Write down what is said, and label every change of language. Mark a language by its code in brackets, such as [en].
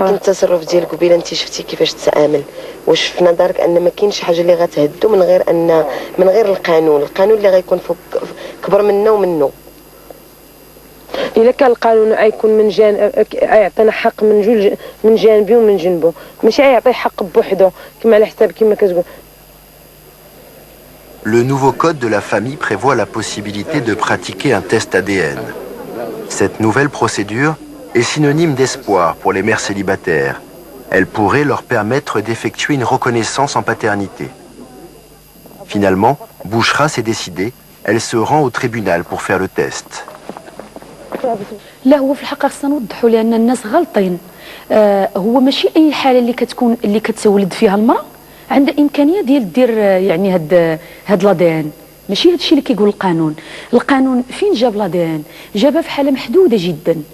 [ar] ولكن التصرف ديالك قبيله انت شفتي كيفاش تتعامل، واش في نظرك ان ما كاينش حاجه اللي غتهدو من غير القانون اللي غيكون فوق كبر منه ومنه؟ الا كان القانون غيكون من جانب يعطينا حق من جانبي ومن جنبه، ماشي يعطي حق بوحدو كما على حساب كما كتقول. [fr] Le nouveau code de la famille prévoit la possibilité de pratiquer un test ADN. Cette nouvelle procédure est synonyme d'espoir pour les mères célibataires. Elle pourrait leur permettre d'effectuer une reconnaissance en paternité. Finalement, Bouchra s'est décidée. Elle se rend au tribunal pour faire le test. [ar] لا هو في الحقيقه خصنا نوضحوا لان الناس غلطين. هو ماشي اي حاله اللي كتولد فيها المراه عندها امكانيه دير يعني هاد لادين. ماشي هادشي اللي كيقول القانون فين جاب لادين؟ جابها في حاله محدوده جدا.